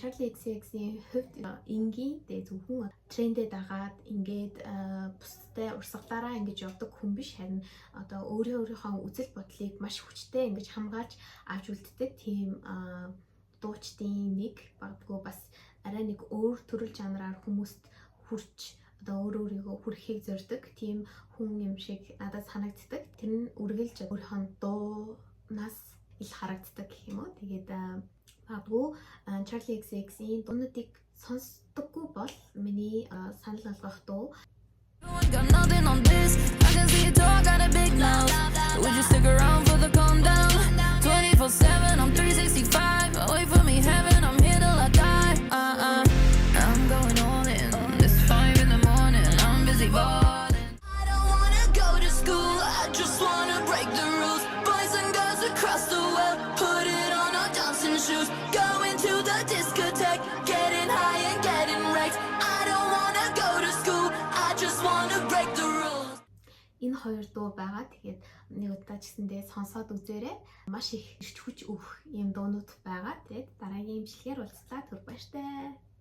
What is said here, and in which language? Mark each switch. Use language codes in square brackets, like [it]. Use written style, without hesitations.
[mn] Charli XCX-ийн хувьд энгийн дэ зөвхөн трендэд дагаад ингээд бусдтай урсгалаараа ингэж явдаг хүн биш, харин одоо өөрийнхөө үзэл бодлыг маш хүчтэй ингэж хамгаалж авч үлддэг тийм дуучдын нэг багтгүй бас арай нэг өөр төрөл жанраар хүмүүст хүрч одоо өөрийгөө хүрэхийг зорддог тийм хүн юм шиг надад санагддаг. Тэр нь үргэлж өөрийнхөө дуунаас ил харагддаг гэх юм уу. Тэгээд магадгүй Charli XCX-ийн дуунуудыг сонсдоггүй бол миний санал болгох дуу. [en] Got nothing on this. I can see it all, got a big mouth. Would you stick around for the calm down? 24/7, I'm 365. Wait for me, heaven, I'm here till I die. I'm going all in. It's 5 in the morning, I'm busy balling. I don't wanna go to school, I just wanna break the rules. Boys and girls across the world, put it on our dancing shoes. Going to the discotheque, getting high and getting wrecked. I don't wanna go to school, I just wanna break the rules. [mn] Энэ хоёр дуу байгаа. Тэгээд нэг удаа ч гэсэндээ сонсоод үзээрэй. Маш их ирч хүч өгөх юм дуунууд байгаа. Тэгээд дараагийн имчилгээр уулзлаа. Түр баяртай.